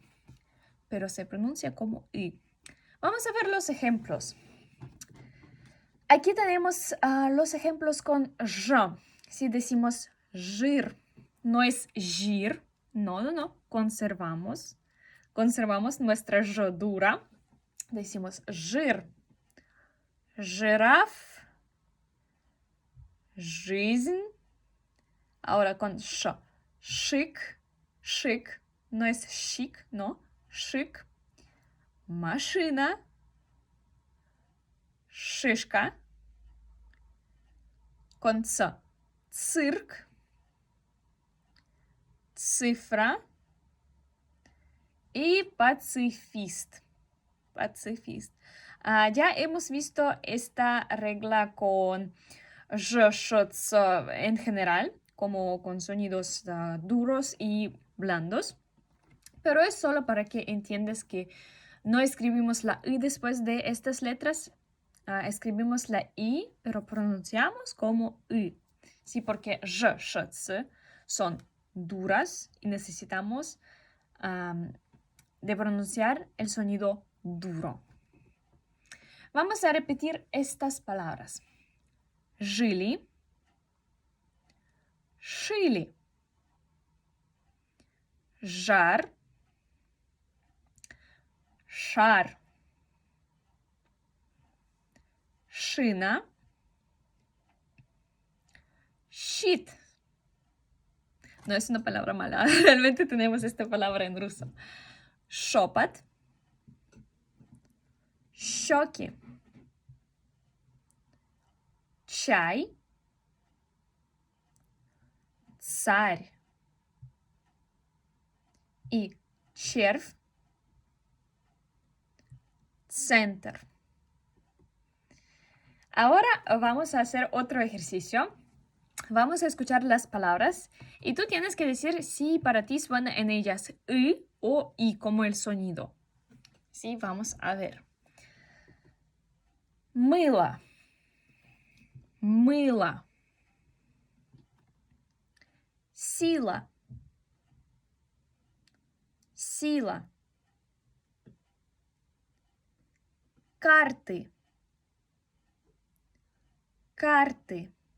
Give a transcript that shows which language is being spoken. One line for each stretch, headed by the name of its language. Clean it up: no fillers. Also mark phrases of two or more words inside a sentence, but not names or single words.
Spanish: Pero se pronuncia como i. Vamos a ver los ejemplos. Aquí tenemos los ejemplos con j. Si decimos жир, no es жир. No. Conservamos nuestra j dura.
Russian: Decimos жир. Жираф. Жизнь.
Spanish: Ahora con sh. Chic. No es chic, no. Chic.
Russian: Машина. Шишка.
Spanish: Con ц. Цирк. Цифра. Y pacifist. Ya hemos visto esta regla con j, sh, ts en general, como con sonidos duros y blandos. Pero es solo para que entiendas que no escribimos la i después de estas letras. Escribimos la i, pero pronunciamos como i. Sí, porque j, sh, ts son duras y necesitamos de pronunciar el sonido duro. Vamos a repetir estas palabras.
Russian: Жили, шили, жар, шар, шина, shit.
Spanish: No es una palabra mala, realmente tenemos esta palabra en ruso.
Russian: Шепот, щеки, чай, царь y червь, центр.
Spanish: Ahora vamos a hacer otro ejercicio. Vamos a escuchar las palabras y tú tienes que decir si para ti suena en ellas y o i como el sonido. Sí, vamos a ver.
Russian: Мыло, мыло. Сила, сила. Карты, карты.